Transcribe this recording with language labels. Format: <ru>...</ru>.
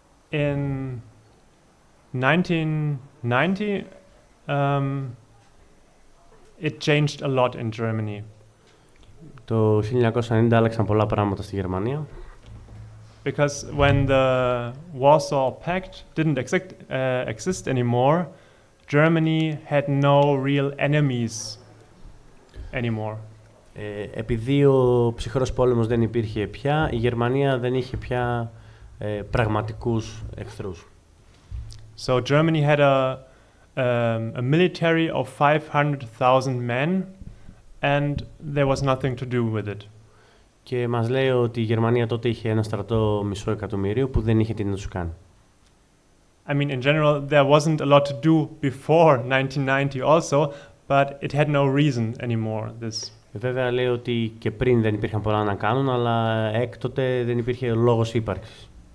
<en>In 1990, it changed a lot in Germany.</en> <el>Το 1990 άλλαξαν πολλά πράγματα στη Γερμανία.</el> <en>Because when the Warsaw Pact didn't exist anymore, Germany had no real enemies anymore.</en> <el>Επειδή ο ψυχρός πόλεμος δεν υπήρχε πια, η Γερμανία δεν είχε πια πραγματικούς εχθρούς.</el> <en>So Germany had a military of 500,000 men, and there was nothing to do with it.</en> <el>Και μας λέει ότι η Γερμανία τότε είχε ένα στρατό 500,000 που δεν είχε τι να τους κάνει.</el> <en>I mean, in general, there wasn't a lot to do before 1990 also, but it had no reason anymore.</en> <el>Βέβαια λέει ότι και πριν δεν υπήρχαν πολλά να κάνουν, αλλά έκτοτε δεν υπήρχε λόγος ύπαρξης.</el>